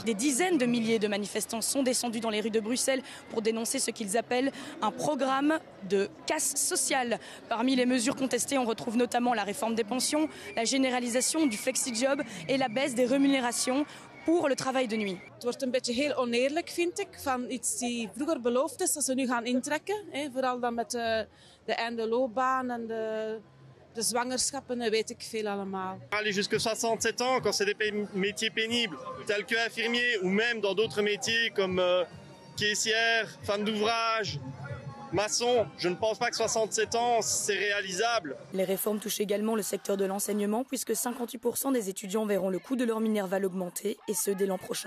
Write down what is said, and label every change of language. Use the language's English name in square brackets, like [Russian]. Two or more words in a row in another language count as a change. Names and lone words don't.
[French] Des dizaines de milliers de manifestants sont descendus dans les rues de Bruxelles pour dénoncer ce qu'ils appellent un programme de casse sociale. Parmi les mesures contestées, on retrouve notamment la réforme des pensions, la généralisation du flexi-job et la baisse des rémunérations pour le travail de nuit. [Dutch] Het wordt een beetje heel oneerlijk, vind ik, van iets die vroeger beloofd is, dat ze nu gaan intrekken. Vooral dan met de einde loopbaan en de zwangerschappen en weet ik veel allemaal. [French] Aller jusque 67 ans, quand c'est des métiers pénibles, tels que infirmier ou même dans d'autres métiers comme caissière, femme d'ouvrage, maçon, je ne pense pas que 67 ans, c'est réalisable. Les réformes touchent également le secteur de l'enseignement puisque 58% des étudiants verront le coût de leur minerval augmenter et ce dès l'an prochain.